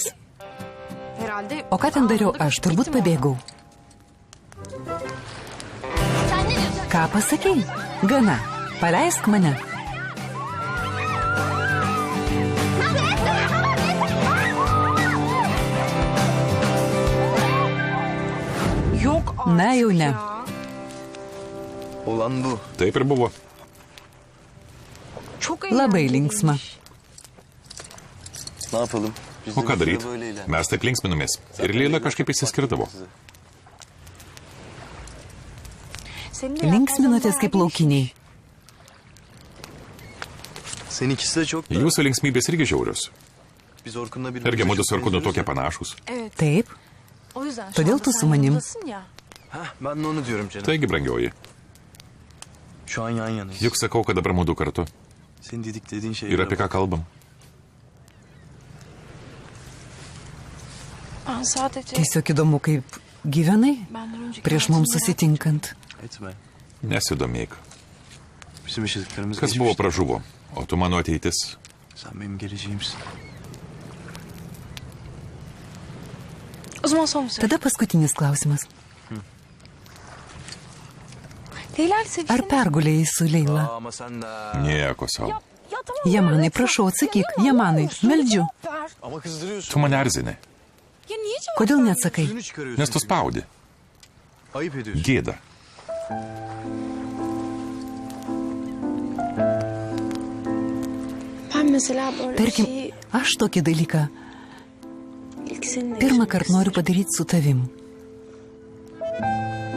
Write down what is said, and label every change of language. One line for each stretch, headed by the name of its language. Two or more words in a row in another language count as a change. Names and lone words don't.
Turkish: herhalde...
Lithuanian: O ką ten dariau aš? Turbūt pabėgau. Ką pasakei? Gana. Paleisk mane.
Turkish: Yok artık
Lithuanian: Na jau ne.
Turkish: ya. Olan bu.
Lithuanian: Taip ir buvo.
Turkish: Çok
Lithuanian: Labai
Turkish: eğlenceliymiş.
Lithuanian: linksma.
Turkish: Ne yapalım? Biz
Lithuanian: O
Turkish: de
Lithuanian: ką
Turkish: bir süre
Lithuanian: daryti?
Turkish: böyle eğlendik.
Lithuanian: Mes taip linksminomės. Ir Leila kažkaip išsiskirdavo.
Turkish: Senin de
Lithuanian: Linksminotės
Turkish: yaptığın
Lithuanian: kaip
Turkish: bayağı
Lithuanian: laukiniai.
Turkish: Seninkisi de çok da.
Lithuanian: Jūsų linksmybės irgi žiaurios.
Turkish: Biz Orkun'la bir...
Lithuanian: Irgi mudu su Orkūnu tokie panašus.
Turkish: Evet.
Lithuanian: Taip,
Turkish: O yüzden
Lithuanian: Todėl
Turkish: anda
Lithuanian: tu
Turkish: sen
Lithuanian: su manim.
Turkish: yanımdasın ya. Heh, ben de onu diyorum canım.
Lithuanian: Taigi, brangioji,
Turkish: Şu an yan yanayız.
Lithuanian: juk sakau, kad dabar mudu kartu.
Turkish: Senin dediğin şey.
Lithuanian: Ir apie ką kalbam.
Turkish: Ben sadece
Lithuanian: tiesiog įdomu, kaip gyvenai
Turkish: benden önceki
Lithuanian: prieš mums susitinkant.
Turkish: Etme.
Lithuanian: Nesidomėk.
Turkish: Bizim yaşadıklarımız
Lithuanian: Kas buvo pražuvo, o tu mano ateitis.
Turkish: Sen benim geleceğimsin. O zaman son soru.
Lithuanian: Tada paskutinis klausimas.
Turkish: Leyla ile seviştiniz
Lithuanian: Ar
Turkish: mi?
Lithuanian: pergulėjai su Leila?
Turkish: Ama sen de...
Lithuanian: Nieko savo.
Turkish: Ya tamam.
Lithuanian: Jamanai, prašau, atsakyk. Jamanai, meldžiu.
Turkish: Ver. Ama kızdırıyorsun.
Lithuanian: Tu mane erzini,
Turkish: Ya niye cevap
Lithuanian: Kodėl
Turkish: vermiyorsun?
Lithuanian: neatsakai?
Turkish: Suyunu çıkarıyorsun.
Lithuanian: nes tu spaudi.
Turkish: Ayıp ediyorsun.
Lithuanian: Gėda.
Turkish: Ben mesela böyle
Lithuanian: Tarkim,
Turkish: bir şeyi
Lithuanian: aš tokį dalyką
Turkish: ilk seninle
Lithuanian: pirmą
Turkish: yaşamak
Lithuanian: kartą noriu padaryti su tavim.
Turkish: istiyorum.